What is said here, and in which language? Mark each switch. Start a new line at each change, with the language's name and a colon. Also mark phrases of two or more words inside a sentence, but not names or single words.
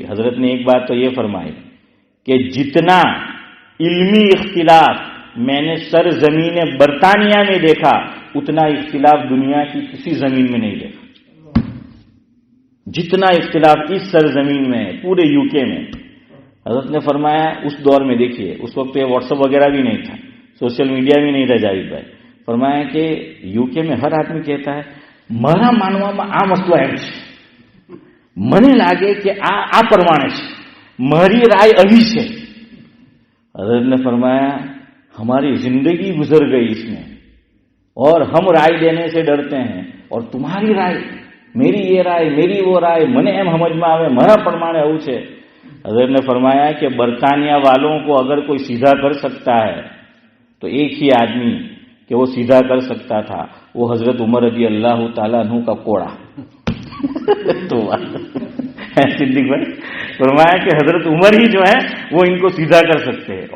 Urdu: حضرت نے ایک بات تو یہ فرمائی کہ جتنا علمی اختلاف میں نے سرزمین برطانیہ میں دیکھا اتنا اختلاف دنیا کی کسی زمین میں نہیں دیکھا. جتنا اختلاف اس سرزمین میں ہے پورے یو کے میں. حضرت نے فرمایا اس دور میں دیکھیے, اس وقت یہ واٹس ایپ وغیرہ بھی نہیں تھا, سوشل میڈیا بھی نہیں تھا جاوید بھائی. فرمایا کہ یو کے میں ہر آدمی کہتا ہے
Gujarati: મારા માનવામાં આ વસ્તુ એમ છે, મને લાગે કે આ પ્રમાણે છે, મારી રાય આવી છે.
Urdu: حضرت نے فرمایا ہماری زندگی گزر گئی اس میں اور ہم رائے دینے سے ڈرتے ہیں, اور تمہاری رائے میری یہ رائے میری وہ رائے
Gujarati: મને એમ સમજમાં આવે મારા પ્રમાણે આવું છે.
Urdu: حضرت نے فرمایا کہ برطانیہ والوں کو اگر کوئی سیدھا کر سکتا ہے تو ایک ہی آدمی کہ وہ سیدھا کر سکتا تھا, وہ حضرت عمر رضی اللہ تعالیٰ عنہ کا کوڑا. تو صدیق بھائی فرمایا کہ حضرت عمر ہی جو ہے وہ ان کو سیدھا کر سکتے ہیں.